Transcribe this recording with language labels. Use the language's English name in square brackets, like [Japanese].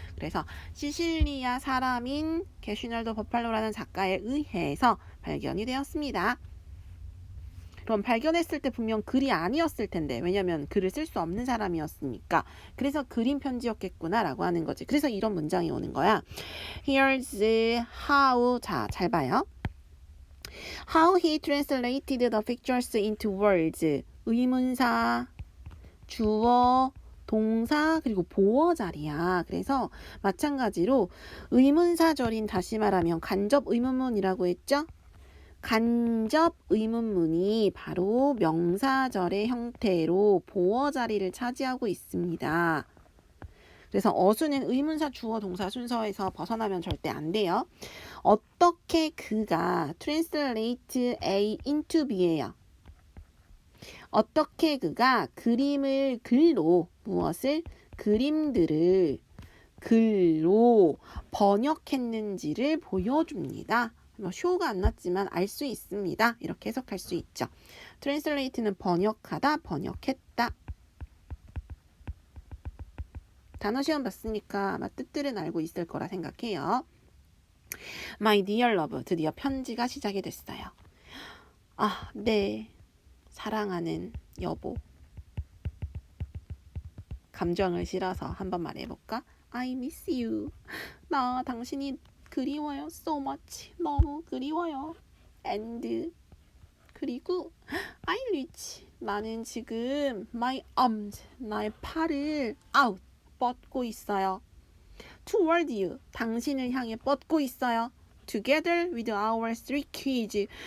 [Korean] 그래서 시실리아 사람인 게슈날도 버팔로라는 작가에 의해서 발견이 되었습니다. 그럼 발견했을 때 분명 글이 아니었을 텐데, 왜냐면 글을 쓸 수 없는 사람이었으니까. 그래서 그림 편지였겠구나 라고 하는 거지. 그래서 이런 문장이 오는 거야. [English] Here's how. [Korean] 자, 잘 봐요. [English] How he translated the pictures into words. [Korean] 의문사, 주어, 동사, 그리고 보어 자리야. 그래서 마찬가지로 의문사절인, 다시 말하면 간접 의문문이라고 했죠? 간접 의문문이 바로 명사절의 형태로 보어 자리를 차지하고 있습니다. 그래서 어수는 의문사, 주어, 동사 순서에서 벗어나면 절대 안 돼요. 어떻게 그가 [English] translate A into B [Korean] 예요. 어떻게 그가 그림을 글로, 무엇을? 그림들을 글로 번역했는지를 보여줍니다. 쇼가 안 났지만 알 수 있습니다. 이렇게 해석할 수 있죠. translate는 번역하다, 번역했다. 단어 시험 봤으니까 아마 뜻들은 알고 있을 거라 생각해요. [English] My dear love, [Korean] 드디어 편지가 시작이 됐어요. 아, 네. 사랑하는 여보. 감정을 실어서 한번 말해볼까? [English] I miss you. [Korean] 나 당신이 그리워요. [English] So much. [Korean] 너무 그리워요. [English] And [Korean] 그리고 [English] I reach. [Korean] 나는 지금 [English] my arms. [Korean] 나의 팔을 [English] out. [Korean] 뻗고 있어요. [English] Toward you. [Korean] 당신을 향해 뻗고 있어요. [English] Together with our three kids.